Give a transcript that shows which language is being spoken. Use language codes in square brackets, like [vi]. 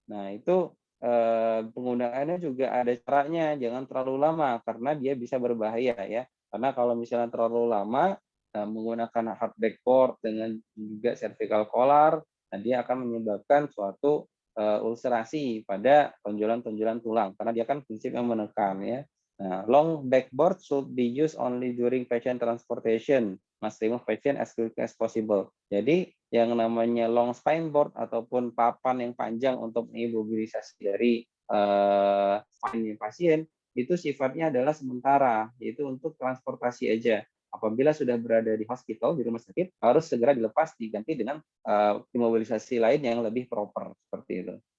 [id] Nah, itu penggunaannya juga ada caranya, jangan terlalu lama karena dia bisa berbahaya ya. Karena kalau misalnya terlalu lama menggunakan hard backboard dengan juga cervical collar, nah dia akan menyebabkan suatu ulcerasi pada tonjolan-tonjolan tulang karena dia kan prinsipnya menekan ya. [en] Nah, long backboard should be used only during patient transportation. Must remove patient as quickly as possible. [id] Jadi yang namanya long spine board ataupun papan yang panjang untuk imobilisasi dari spine pasien itu sifatnya adalah sementara, yaitu untuk transportasi aja. Apabila sudah berada di hospital, di rumah sakit, harus segera dilepas diganti dengan imobilisasi lain yang lebih proper seperti itu.